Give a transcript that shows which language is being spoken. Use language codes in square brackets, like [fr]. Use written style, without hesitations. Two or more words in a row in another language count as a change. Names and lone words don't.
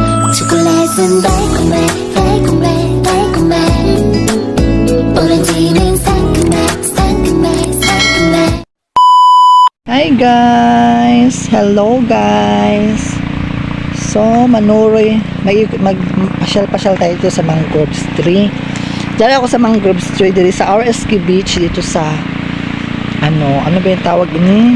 [ko] 초콜릿은 달콤해 달콤해 달콤해 오렌지는 상큼해 상큼해 상큼해. [en] Hi guys! Hello guys! [tl] So, Manuroy, mag-pasyal-pasyal tayo dito sa Mangroves Tree. Dala ako sa Mangroves Tree dito sa RSK Beach dito sa ano ba yung tawag ini?